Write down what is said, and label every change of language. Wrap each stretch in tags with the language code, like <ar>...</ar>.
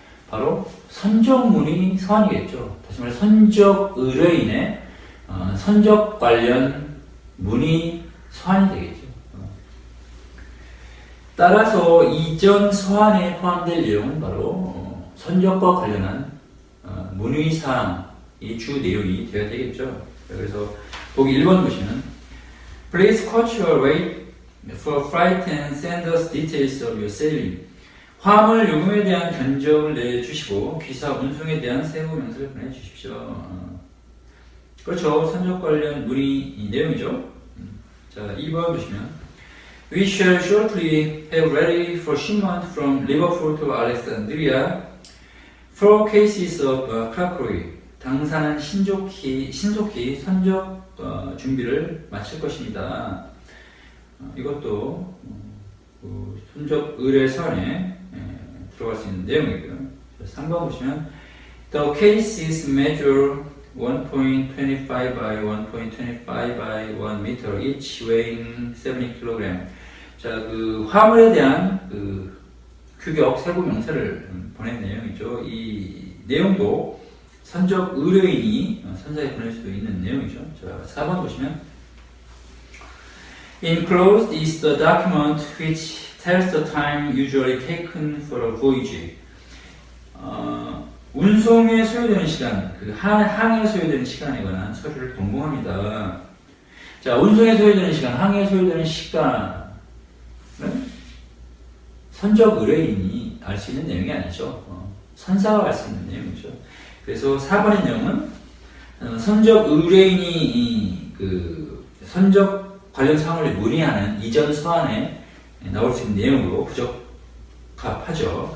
<ko>바로 선적문의 서한이겠죠. 다시 말해 선적 의뢰인의 선적 관련 문의 서한이 되겠죠. 따라서 이전 서한에 포함될 내용은 바로 선적과 관련한 문의사항이 주 내용이 되어야 되겠죠. 그래서 보기 1번 보시면</ko> <en>Please quote your rate for freight and send us details of your sailing.</en> <ko>화물 요금에 대한 견적을 내주시고 기사 운송에 대한 세부 명세를 보내주십시오. 그렇죠. 선적 관련 문의 내용이죠. 자, 2번 보시면</ko> <en>We shall shortly have ready for shipment from Liverpool to Alexandria 4 cases of crockery.</en> <ko>당사는 신속히 선적 준비를 마칠 것입니다. 이것도 선적 의뢰 서한에 들어갈 수 있는 내용이고요. 3번 보시면</ko> <en>The case is measure 1.25 by 1.25 by 1 meter, each weighing 70kg.</en> <ko>자, 그 화물에 대한 그 규격 세부 명세를 보낸 내용이죠. 이 내용도 선적 의뢰인이 선사에 보낼 수도 있는 내용이죠. 자, 4번 보시면</ko> <en>Enclosed is the document which tells the time usually taken for a voyage.</en> <ko>운송에 소요되는 시간, 그 항해에 소요되는 시간에 관한 서류를 동봉합니다. 자, 운송에 소요되는 시간, 항해에 소요되는 시간은 선적 의뢰인이 알 수 있는 내용이 아니죠. 선사가 알 수 있는 내용이죠. 그래서 4번의 내용은 선적 의뢰인이 그 선적 관련 사항을 문의하는 이전 서한에 나올 수 있는 내용으로 부적합하죠.</ko>